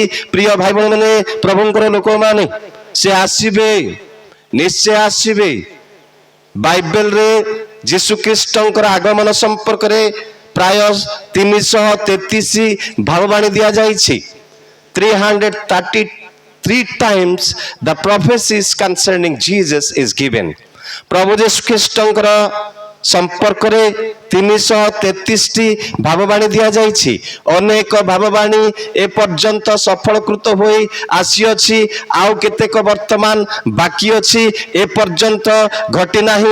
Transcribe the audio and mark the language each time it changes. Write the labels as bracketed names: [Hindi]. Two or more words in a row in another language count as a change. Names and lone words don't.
[Odia] ପ୍ରିୟ ଭାଇ ଭଉଣୀମାନେ, ପ୍ରଭୁଙ୍କର ଲୋକମାନେ, ସେ ଆସିବେ, ନିଶ୍ଚୟ ଆସିବେ। ବାଇବେଲରେ ଯୀଶୁ ଖ୍ରୀଷ୍ଟଙ୍କର ଆଗମନ ସମ୍ପର୍କରେ ପ୍ରାୟ 333 ଭାବବାଣୀ ଦିଆଯାଇଛି। [English] 333 times the prophecies concerning Jesus is given. [Odia] ପ୍ରଭୁ ଯୀଶୁ ଖ୍ରୀଷ୍ଟଙ୍କର ସମ୍ପର୍କରେ 333ଟି ଭାବବାଣୀ ଦିଆଯାଇଛି। ଅନେକ ଭାବବାଣୀ ଏପର୍ଯ୍ୟନ୍ତ ସଫଳକୃତ ହୋଇ ଆସିଅଛି, ଆଉ କେତେକ ବର୍ତ୍ତମାନ ବାକି ଅଛି, ଏପର୍ଯ୍ୟନ୍ତ ଘଟି ନାହିଁ।